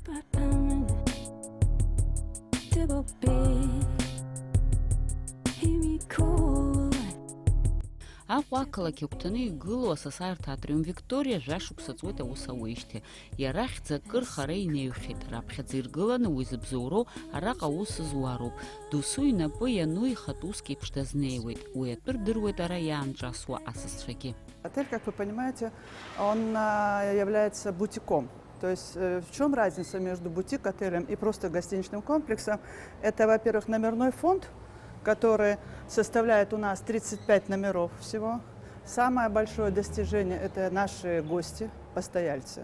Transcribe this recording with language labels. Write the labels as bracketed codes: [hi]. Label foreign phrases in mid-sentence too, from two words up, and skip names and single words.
[ab] Аҟәа ақалақь агәҭаны игылоу асасааирҭа Атриум Викториа жәашықәса ҵуеит аус ауеижьҭеи. Иара хьӡ акыр хара инеиҩхьеит. Раԥхьаӡа иргыланы уи зыбзоуроу араҟа аус зуароуп. Досу инапы иану ихатә уск еиԥш дазнеиуеит. Уи атәы рдыруеит ара иаанҿасуа асасцәагьы. [ru] Отель, как вы понимаете, он является бутиком. То есть в чем разница между бутик-отелем и просто гостиничным комплексом? Это, во-первых, номерной фонд, который составляет у нас 35 номеров всего. Самое большое достижение – это наши гости, постояльцы.